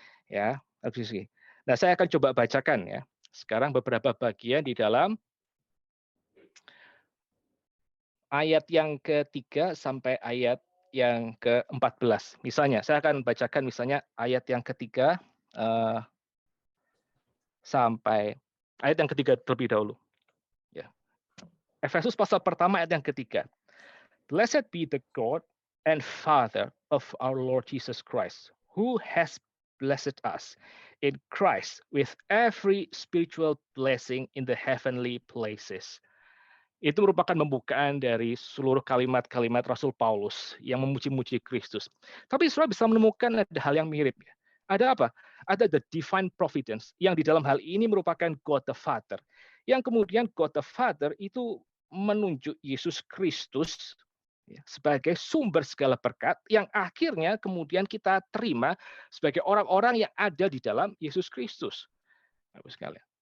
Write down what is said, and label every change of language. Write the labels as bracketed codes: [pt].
[id] Ya, nah saya akan coba bacakan ya. Sekarang beberapa bagian di dalam ayat yang ketiga sampai ayat yang ke-14. Misalnya, saya akan bacakan misalnya ayat yang ketiga sampai ayat yang ketiga terlebih dahulu. Ya. Efesus pasal pertama ayat yang ketiga. [en] Blessed be the God and Father of our Lord Jesus Christ, who has blessed us in Christ with every spiritual blessing in the heavenly places. [id] Itu merupakan pembukaan dari seluruh kalimat-kalimat Rasul Paulus yang memuji-muji Kristus. Tapi saudara bisa menemukan ada hal yang mirip. Ada apa? Ada the divine providence yang di dalam hal ini merupakan God the Father. Yang kemudian God the Father itu menunjuk Yesus Kristus ya, sebagai sumber segala berkat yang akhirnya kemudian kita terima sebagai orang-orang yang ada di dalam Yesus Kristus. Bagus sekali.